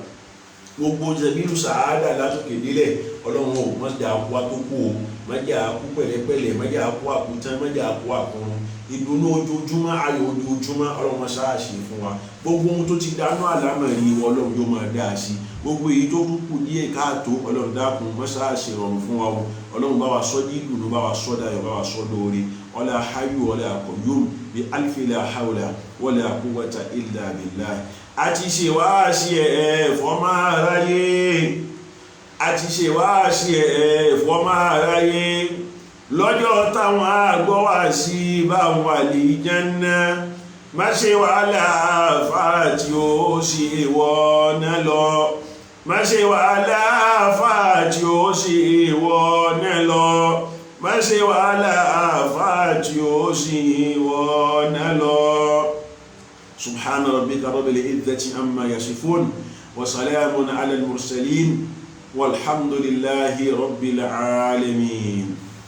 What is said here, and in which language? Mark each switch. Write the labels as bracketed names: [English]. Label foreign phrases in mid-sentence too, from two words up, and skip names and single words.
[Yoruba] Gbogbo jẹ̀bírù sàádà látòkè délẹ̀ ọlọ́run ò má jà kú àtòkù o má jà kú pẹ̀lẹ́pẹ̀lẹ́ má jà kú àkútán má jà kú àkúrun ìdùnnú ojoojúmọ́ ayọ̀ ojoojúmọ́ ọlọ́run máa ṣáàṣì fún wa. Gbogbo ohun tó ti dánú àlámọ̀ yìí ọlọ́run yóò máa dá a sí. Gbogbo èyí tó kúkú díẹ̀ káàtó ọlọ́run dákun máa ṣáàṣì rọrùn fún wa o. Ọlọ́run bá wa sọ ní ìdùnnú bá wa sọ dayọ̀ bá wa sọ lóore [Arabic] ولا حي ولا قيوم بألف لا حول ولا قوة إلا بالله. [Yoruba] Àti ṣe wáàsí fọ́mọ aráyé àti ṣe wáàsí fọ́mọ aráyé lọ́jọ́ táwọn àgbọ́ wá sí báwọn àlìjánnà má ṣe wàhálà fáà tí ó sì wọ́nà lọ má ṣe wàhálà fáà tí ó sì wọ́nà lọ má ṣe wàhálà fáà tí ó sì wọ́nà lọ. [Arabic] سبحان ربك رب العزة عما يصفون وسلام على المرسلين والحمد لله رب العالمين.